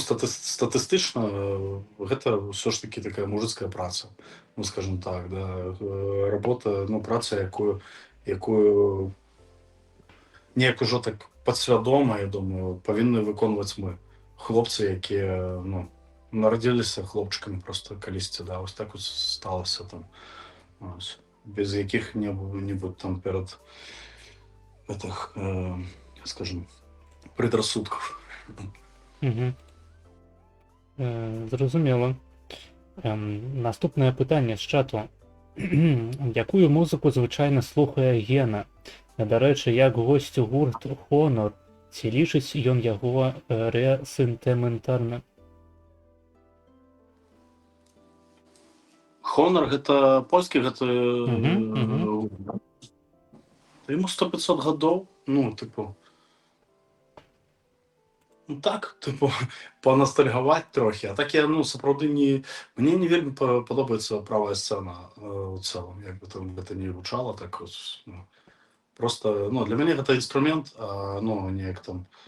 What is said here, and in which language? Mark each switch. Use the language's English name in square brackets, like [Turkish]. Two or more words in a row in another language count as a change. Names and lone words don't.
[Belarusian] статыстычна гэта ўсё ж таки такая мужицкая праца, ну скажем так, да, работа, ну праца, якую неяк ужо так падсвядома, я думаю, павінны выконваць мы, хлопцы, якія ну нарадзіліся хлопчыкамі просто калісьці, да, вось так вот сталася там, ось, без якіх-небудзь там перад гэтых, скажем, предрассудков. Угу. Зрозуміло. [Ukrainian] Наступне питання з чату. Якую музику звичайно слухає Гена? До речі, як гость гурт Honor, ці лічить ён яго ресентиментальным? [Belarusian] Honor гэта польскі, гэта Угу. яму 100-500 гадоў, ну тыпу ну так, тыпу панастальгаваць трохі, а так я ну сапраўды мне не вельмі падобаецца правая сцэна у цэлым, як бы там гэта не гучала так вот, ну, просто ну для мяне гэта інструмент, ну неяк там